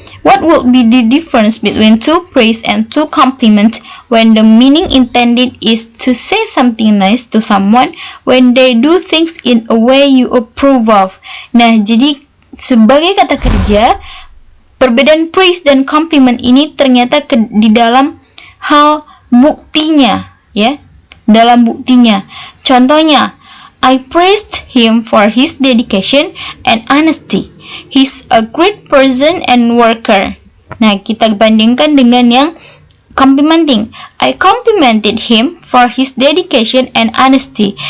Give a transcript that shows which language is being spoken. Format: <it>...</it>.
<en>What would be the difference between to praise and to compliment when the meaning intended is to say something nice to someone when they do things in a way you approve of?</en> <id>Nah, jadi sebagai kata kerja, perbedaan praise dan compliment ini ternyata di dalam hal buktinya, ya. Dalam buktinya. Contohnya,</id> <en>I praised him for his dedication and honesty. He's a great person and worker.</en> <id>Nah, kita bandingkan dengan yang</id> <en>complimenting. I complimented him for his dedication and honesty.</en>